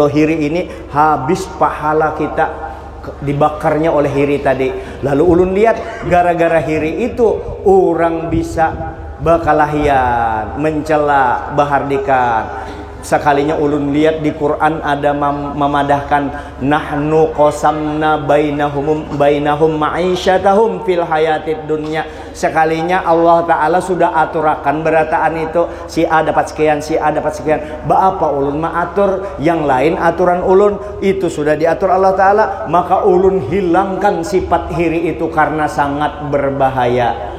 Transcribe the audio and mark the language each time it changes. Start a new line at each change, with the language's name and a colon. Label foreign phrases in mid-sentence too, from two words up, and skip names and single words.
Banjar: Kalau hiri ini habis pahala kita. dibakarnya oleh hiri tadi. Lalu ulun lihat gara-gara hiri itu orang bisa bakalahian, mencela, bahardikan. Sekalinya ulun lihat di Quran ada memadahkan
Arabic: نحن قسمنا بينهم معيشتهم في الحياة الدنيا.
Banjar: Sekalinya Allah Ta'ala sudah aturakan berataan itu, si A dapat sekian, si A dapat sekian. Apa ulun mengatur yang lain, aturan ulun itu sudah diatur Allah Ta'ala, maka ulun hilangkan sifat hiri itu karena sangat berbahaya.